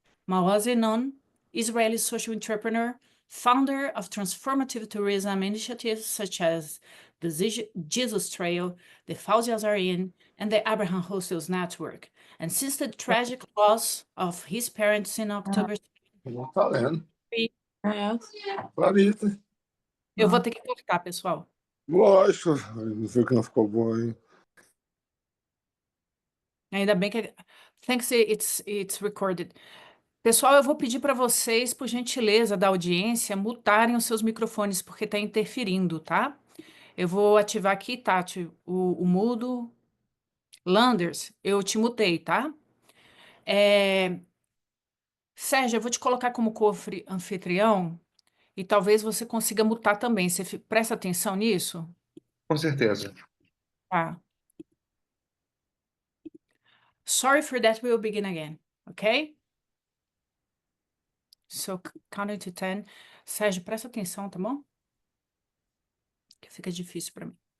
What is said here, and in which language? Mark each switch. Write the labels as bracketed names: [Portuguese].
[English] Maoz Enon, Israeli social entrepreneur, founder of transformative tourism initiatives such as the Jesus Trail, the al-Eizariya, and the Abraham Hostels Network. And since the tragic loss of his parents in October, [Portuguese] Não tá lendo. Clarita. eu vou ter que cortar, pessoal. Lógico, não viu que não ficou bom, hein? Ainda bem que [English] thanks it's recorded. [Portuguese] Pessoal, eu vou pedir para vocês, por gentileza da audiência, mutarem os seus microfones, porque está interferindo, tá? Eu vou ativar aqui, Tati, o mudo. Landers, eu te mutei, tá? Sérgio, eu vou te colocar como co-anfitrião e talvez você consiga mutar também. Você presta atenção nisso? Com certeza. Tá. [English] Sorry for that, we'll begin again, okay? So, counting to 10. [Portuguese] Sérgio, presta atenção, tá bom? Que fica difícil para mim.